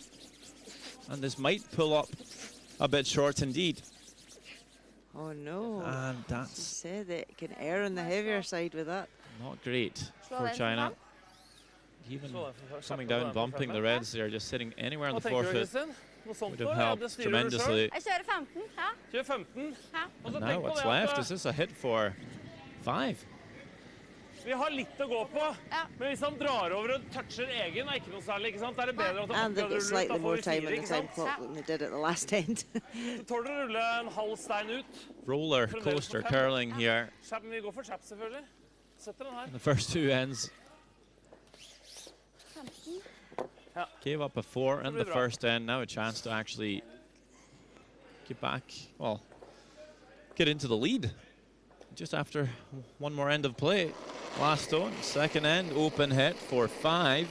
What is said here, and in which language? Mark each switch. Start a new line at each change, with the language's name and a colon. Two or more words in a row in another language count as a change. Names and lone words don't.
English: And this might pull up a bit short indeed. Oh no. And that's... She said it can err on the heavier side with that. Not great for China. Even coming down, bumping the reds there, just sitting anywhere on the 4-foot would have helped tremendously.
Norwegian: Jeg kjører 15, ja. Kjør 15.
English: And now what's left? Is this a hit for 5?
Norwegian: Vi har litt å gå på, men hvis han drar over og toucher egen, er ikke noe særlig, ikke sant? Det det bedre at han
English: and they get slightly more time on the time clock than they did at the last end.
Norwegian: Så tåler du rulle en halv stein ut.
English: Roller coaster curling here.
Norwegian: Vi går for chap selvfølgelig. Setter den her.
English: The first 2 ends. Gave up a 4 in the first end. Now a chance to actually get back, well, get into the lead. Just after one more end of play. Last stone, second end, open hit for 5.